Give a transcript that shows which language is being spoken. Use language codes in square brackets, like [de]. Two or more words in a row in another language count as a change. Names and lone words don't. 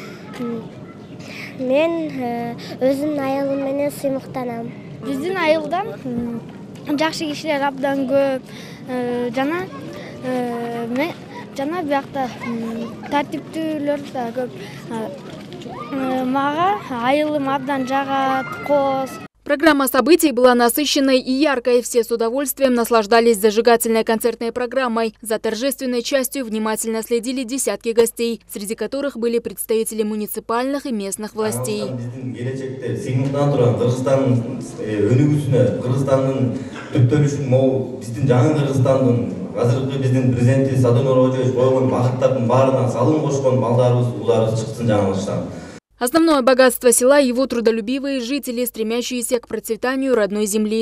[ky] Мен өзүмдүн айылым менен сыймыктанам. Биздин айылдан жакшы кишилер абдан көп. Жана биякта тартиптүүлөр да көп. Мага айылым абдан жагат, коз. [ru] Программа событий была насыщенной и яркой. Все с удовольствием наслаждались зажигательной концертной программой. За торжественной частью внимательно следили десятки гостей, среди которых были представители муниципальных и местных властей. Основное богатство села – его трудолюбивые жители, стремящиеся к процветанию родной земли.